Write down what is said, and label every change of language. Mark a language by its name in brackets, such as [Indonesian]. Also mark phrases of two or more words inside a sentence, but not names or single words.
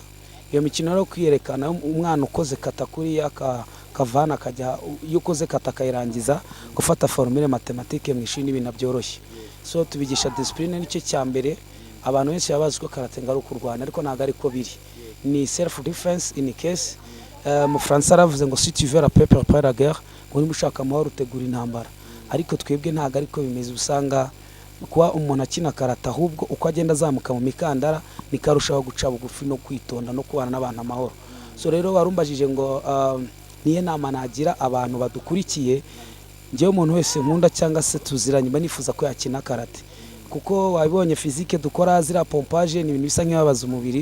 [Kinyarwanda] Iyo mikino rero kwiyerekana, umwana ukoze kata kuri kavana akajya, iyo ukoze kata akayirangiza, gufata [French] formule mathématique [Kinyarwanda] mu ishuri n'ibintu byoroshye. So tubigisha discipline, nicyo cya mbere. Abantu benshi babazi ko karate ngari kurwana, ariko ntago ari ko biri, ni [English] self defense in case. [Kinyarwanda] Mu Faransa aravuze ngo [French] si tu veux la paix prépare la guerre, [Kinyarwanda] ngo niba ushaka amahoro utegura intambara. Ariko twebwe ntago ariko bimeze. Usanga kuba umuntu akina karate, ahubwo uko agenda azamuka mu mikandara nikarushaho guca bugufi no kwitonda no kubana n'abantu amahoro. So rero warumbajije ngo niye nama nagira abantu badukurikiye, ngewe umuntu wese nkunda cyangwa se tuziranye banifuza ko yakina karate, kuko wabibonye physique dukora zira pompage ni ibintu bisa nk'ibabaza umubiri.